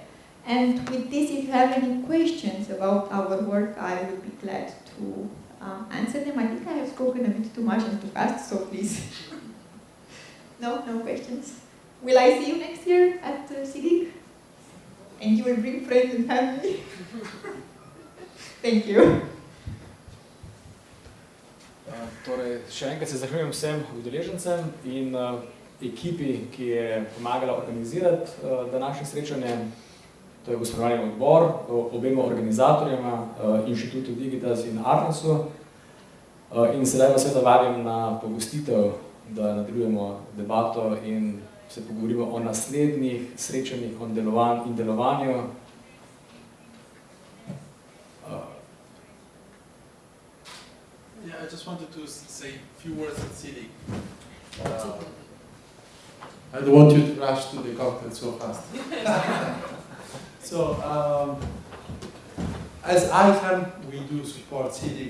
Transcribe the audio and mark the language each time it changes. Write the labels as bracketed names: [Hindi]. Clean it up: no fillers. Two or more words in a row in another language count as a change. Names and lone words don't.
[English] And with this, if you have any questions about our work, I will be glad to answer them. I think I have spoken a bit too much and too fast, so please. No questions. Will I see you next year at SIDIG? And you will bring friends and family? Thank you. [Slovenian] Torej, še enkrat se zahvaljujem vsem udeležencem in ekipi, ki je pomagala organizirati današnje srečanje. to je gospodarni odbor, obema organizatorjema, Inštitutu Digitas in Arnesu. In sedaj vas seveda vabim na pogostitev, da nadaljujemo debato in se pogovorimo o naslednjih srečanjih in delovanju. [English] Yeah, I just wanted to say a few words at Sledi. I don't want you to rush to the content so fast. So, as ICANN, we do support Sledi.